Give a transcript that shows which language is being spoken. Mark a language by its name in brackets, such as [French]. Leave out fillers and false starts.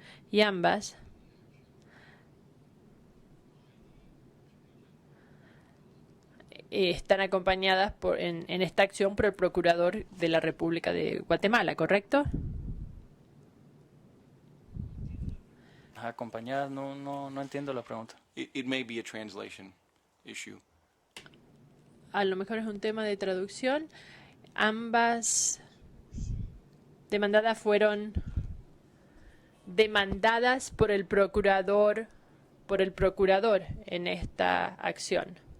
[Spanish] Y ambas están acompañadas en esta acción por el Procurador de la República de Guatemala, ¿correcto? Acompañadas, no entiendo la pregunta. [English] it may be a translation issue. [Spanish] A lo mejor es un tema de traducción. Ambas demandadas fueron demandadas por el procurador en esta acción.